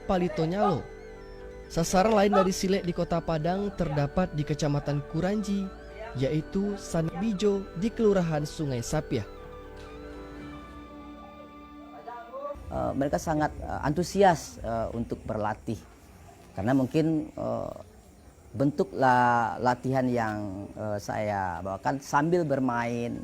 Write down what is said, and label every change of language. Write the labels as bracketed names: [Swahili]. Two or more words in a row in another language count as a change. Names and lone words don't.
[Indonesian] Palito Nyalo, sasaran lain dari silek di Kota Padang terdapat di Kecamatan Kuranji, yaitu Sanibijo di Kelurahan Sungai Sapiah. Mereka sangat antusias untuk berlatih, karena mungkin bentuk latihan yang saya bawakan sambil bermain.